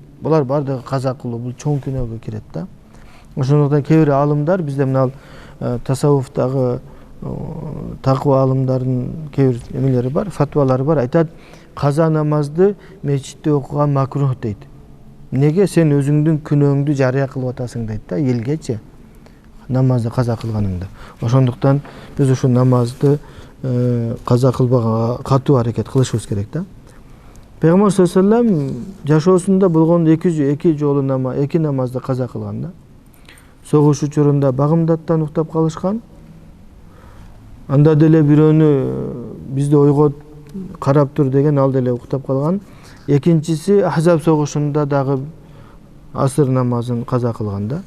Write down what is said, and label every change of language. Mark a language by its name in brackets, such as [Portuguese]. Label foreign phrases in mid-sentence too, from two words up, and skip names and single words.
[Kyrgyz] Булар бардыгы каза кылуу, бул чоң күнөөгө кирет да. Ошондуктан кээ бир алымдар, бизде мына тасаввуфтагы таква алымдардын кээ бир эмелери бар, фатвалары бар, айтат, каза намазды мечитте окуган макрух дейт. Неге? Сен өзүңдүн күнөөңдү жарыя кылып атасың дейт да, элгечи намазды каза кылганыңда. Ошондуктан биз ушу намазды каза кылбаганга катуу аракет кылышыбыз керек да. Пейгамбар [Arabic] صلى الله عليه وسلم [Kyrgyz] жашоосунда болгон эки намазды каза кылган да. Согуш учурунда Багымдаттан уктап калышкан. Анда деле бирөөнү бизде ойгот карап тур деген, ал деле уктап калган. Экинчиси Ахзаб согушунда дагы асыр намазын каза кылган да.